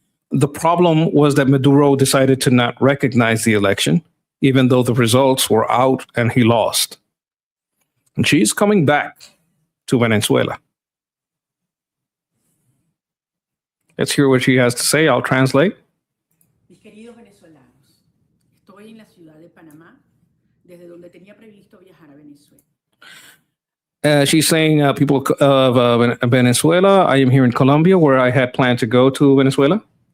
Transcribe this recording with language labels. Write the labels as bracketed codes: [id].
[en] The problem was that Maduro decided to not recognize the election, even though the results were out and he lost. And she's coming back to Venezuela. Let's hear what she has to say. I'll translate. [es] Mis queridos venezolanos, estoy en la ciudad de Panamá, desde donde tenía previsto viajar a Venezuela. [en] She's saying, people of Venezuela, I am here in Colombia, where I had planned to go to Venezuela.